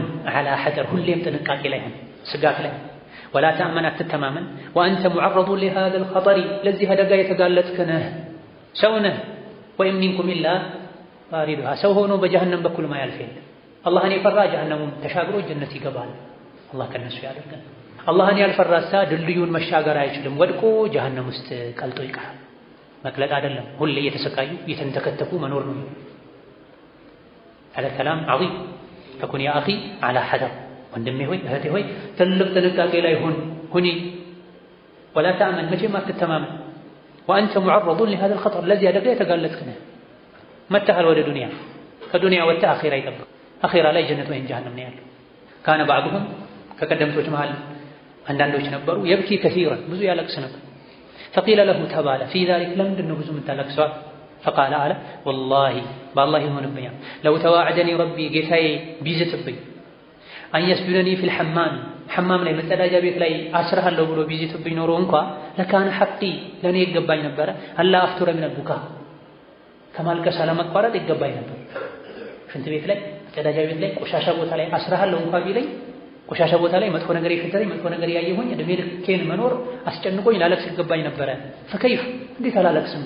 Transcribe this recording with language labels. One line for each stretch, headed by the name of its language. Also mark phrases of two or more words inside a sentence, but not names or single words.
Arabic: على حذر
Amharic: ሁሌም ጥንቃቄ ላይ ሁን፣ ስጋት ላይ
Arabic: ولا تأمن
Amharic: አትተማመን።
Arabic: وأنت معرض لهذا الخطر
Amharic: ለዚህ አደጋ የተጋለጥክ ነህ፣ ሰው ነህ።
Arabic: وإن منكم إلا واردها
Amharic: ሰው ሆኖ በጀሃነም በኩል ማያልፍ የለም። አላህን የፈራ ጀሃነሙን ተሻግሮ ጀነት ይገባል። አላህ ከነሱ ያደርገን። አላህን ያልፈራሳ ድልድዩን መሻገር አይችልም፣ ወድቆ ጀሃነም ውስጥ ቀልጦ ይቀራል። መቅለጥ አይደለም ሁሌ እየተሰቃዩ እየተንተከተኩ መኖር ነው።
Arabic: هذا كلام عظيم فكن يا أخي على حذر
Amharic: ወንድሜ ሆይ እህቴ ሆይ ትልቅ ጥንቃቄ ላይ ሁኒ
Arabic: ولا تأمن
Amharic: መቼም አትተማመን
Arabic: وأنت معرض لهذا الخطر الذي
Amharic: አደጋ የተጋለጥክ ነህ። መተሃል ወደ ዱንያ ከዱንያ ወጥተህ አኺራ ይጠብቅ። አኺራ ላይ ጀነት ወይም ጀሃነም ነው ያለው።
Arabic: كان بعضهم
Amharic: ከቀደምቶች መሃል አንዳንዶች ነበሩ
Arabic: يبكي كثيرا
Amharic: ብዙ ያለቅስ ነበር።
Arabic: فقيل له
Amharic: ተባለ
Arabic: في ذلك
Amharic: ለምንድን ነው ብዙ የምታለቅሰው? فقال አለ
Arabic: والله بالله
Amharic: ይሆንብኛል
Arabic: لو توعدني ربي
Amharic: ጌታዬ ቢዝትብኝ
Arabic: أن يسجنني في الحمام
Amharic: ሐማም ላይ መጸዳጃ ቤት ላይ አስርሃለሁ ብሎ ቢዝትብኝ ኖሮ እንኳ
Arabic: لكان حقي
Amharic: ለኔ ይገባኝ ነበረ
Arabic: ألا أفتر من البكاء
Amharic: ከማልቀስ አለመቋረጥ ይገባኝ ነበር። ሽንት ቤት ላይ መጸዳጃ ቤት ላይ ቆሻሻ ቦታ ላይ አስርሃለሁ እንኳ ቢለኝ ቆሻሻ ቦታ ላይ መጥፎ ነገር ይፈጠረኝ መጥፎ ነገር ያየሁኝ እድሜ ልኬን መኖር አስጨንቆኝ ላለቅስ ይገባኝ ነበረ። ፈከይፍ እንዴት አላለቅስም?